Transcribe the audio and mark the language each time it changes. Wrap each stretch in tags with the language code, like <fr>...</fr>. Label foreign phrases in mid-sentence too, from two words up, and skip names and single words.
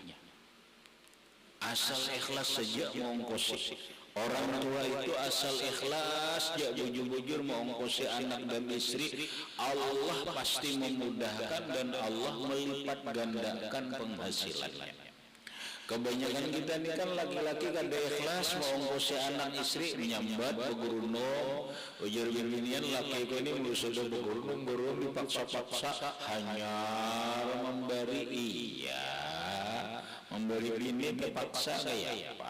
<id>Asal ikhlas saja mau ongkosi. Orang tua itu asal ikhlas, dia bujur-bujur mau ongkosi anak dan istri, Allah pasti memudahkan dan Allah melipat gandakan penghasilannya. Kebanyakan kita ini kan laki-laki kada ikhlas mau ongkosi anak istri,</id> <bjn>menyambat begurunung,</bjn> <id>ujar binian laki ini sudah begurunung dipaksa-paksa, hanya memberi bini terpaksa kayak apa?</id>